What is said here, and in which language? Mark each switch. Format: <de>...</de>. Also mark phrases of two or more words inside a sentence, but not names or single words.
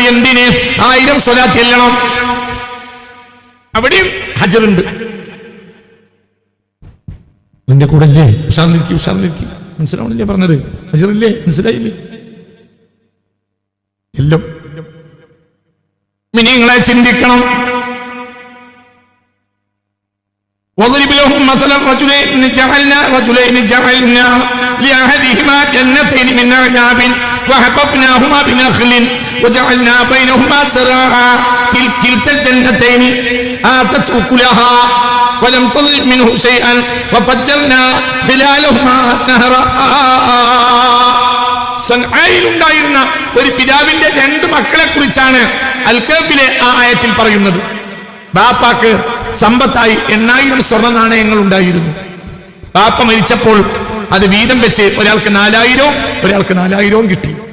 <ml>എന്തിന്? 1000 സ്വലാത്ത് ചെല്ലണം. അവിടെയും ഹജ്റുണ്ട്. നിന്റെ കൂടെ അല്ലേ? ഉഷാറിലിരിക്കും. മനസ്സിലാവണില്ലേ പറഞ്ഞത്? ഹജ്റില്ലേ? മനസ്സിലായില്ലേ? എല്ലാം മിനിങ്ങളെ ചിന്തിക്കണം.</ml> <ar>واضرب لهم مثلا رجلين جعلنا لأحدهما جنتين من أعناب وحففناهما بنخل وجعلنا بينهما زرعا كلتا الجنتين آتت أكلها ولم تظلم منه شيئا وفجرنا خلالهما نهرا.</ar> <ml>സൻആയിലുണ്ടായിരുന്ന ഒരു പിതാവിന്റെ 2 മക്കളെ കുറിച്ചാണ് അൽ-കഹ്ഫിലെ ആ ആയത്തിൽ പറയുന്നത്. ബാപ്പാക്ക് സമ്പത്തായി 8000 സ്വർണ്ണ നാണയങ്ങൾ ഉണ്ടായിരുന്നു. ബാപ്പ മരിച്ചപ്പോൾ അത് വീതം വെച്ച് ഒരാൾക്ക് 4000, ഒരാൾക്ക് 4000 കിട്ടി.</ml>